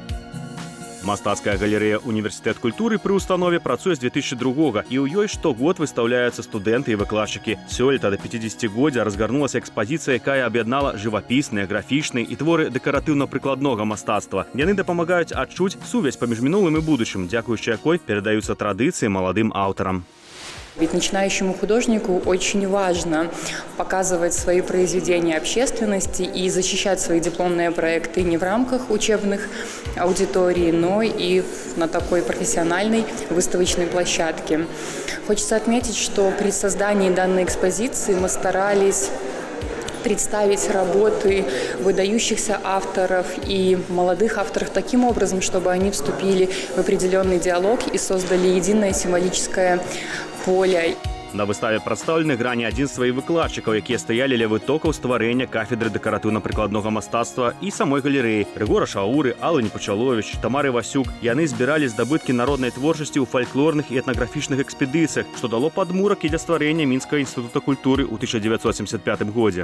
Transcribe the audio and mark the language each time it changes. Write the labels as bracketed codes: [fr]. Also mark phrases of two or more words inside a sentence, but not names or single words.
[be] Мастацкая галерэя «Універсітэт культуры» пры установе працуе з 2002-го, і ў ёй штогод выстаўляюцца студэнты і выкладчыкі. Сёлета да 50-годдзя разгарнулася экспазіцыя, якая аб'яднала жывапісныя, графічныя і творы дэкаратыўна-прыкладнога мастацтва. Яны дапамагаюць адчуць сувязь паміж мінулым і будучым, дзякуючы якой перадаюцца традыцыі маладым аўтарам. [ru] Ведь начинающему художнику очень важно показывать свои произведения общественности и защищать свои дипломные проекты не в рамках учебных аудиторий, но и на такой профессиональной выставочной площадке. Хочется отметить, что при создании данной экспозиции мы старались представить работы выдающихся авторов и молодых авторов таким образом, чтобы они вступили в определенный диалог и создали единое символическое поле. [be] На выставе прадстаўлены грані адзінства і выкладчыкаў, якія стаялі ля вытокаў стварэння кафедры дэкаратыўна-прыкладнога мастацтва і самой галерэі. Рыгора Шауры, Аллы Непачаловіч, Тамары Васюк. Яны збіралі здабыткі народнай творчасці ў фальклорных і этнаграфічных экспедыцыях, што дало падмурак і для стварэння Мінскага інстытута культуры ў 1975 годзе.